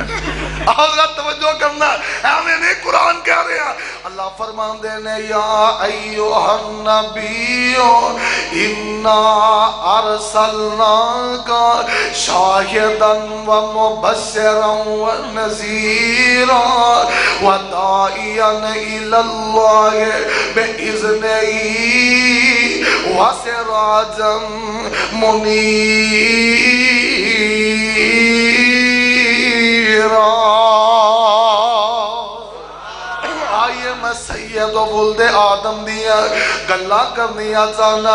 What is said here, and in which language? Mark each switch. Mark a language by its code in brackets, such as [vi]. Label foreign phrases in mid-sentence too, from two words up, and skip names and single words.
[pa] حضرت توجہ کرنا ایویں نہیں قرآن کہہ رہے ہیں. اللہ فرماندے نے [ar] یا ایھا النبی انا ارسلناک شاہدا ومبشرا ونذیرا وداعیا الی اللہ باذنہ [pa] وسراجا آئیے میں [ar] سید و ولد آدم [pa] دیا گلہ کرنیا چاہنا.